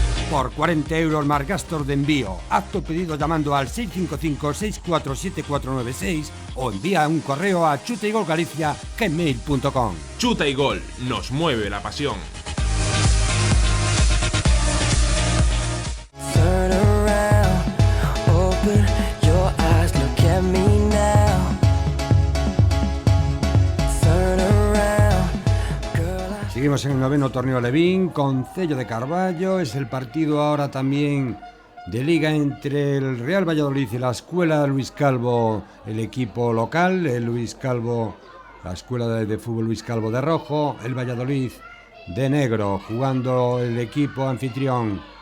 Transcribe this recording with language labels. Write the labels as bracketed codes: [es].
[es] Por 40 euros más gastos de envío. Haz tu pedido llamando al 655-647496 o envía un correo a chutaygolgalicia@gmail.com. Chuta y Gol, nos mueve la pasión. [en] Turn around, open your eyes, look at me now. Turn around, girl, [es] Seguimos en el noveno torneo Levín, Concello de Carballo. Es el partido ahora también de liga entre el Real Valladolid y la Escuela Luis Calvo, el equipo local, el Luis Calvo, la Escuela de Fútbol Luis Calvo de rojo, el Valladolid de negro, jugando el equipo anfitrión.